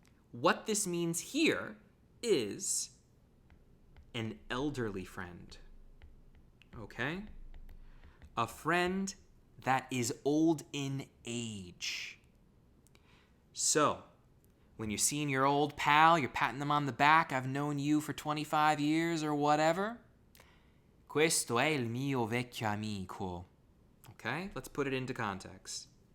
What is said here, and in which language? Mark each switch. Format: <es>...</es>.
<en>What this means here is an elderly friend. Okay? A friend that is old in age. So, when you're seeing your old pal, you're patting them on the back, I've known you for 25 years or whatever.</en> <it>Questo è il mio vecchio amico.</it> <en>Okay, let's put it into context.</en>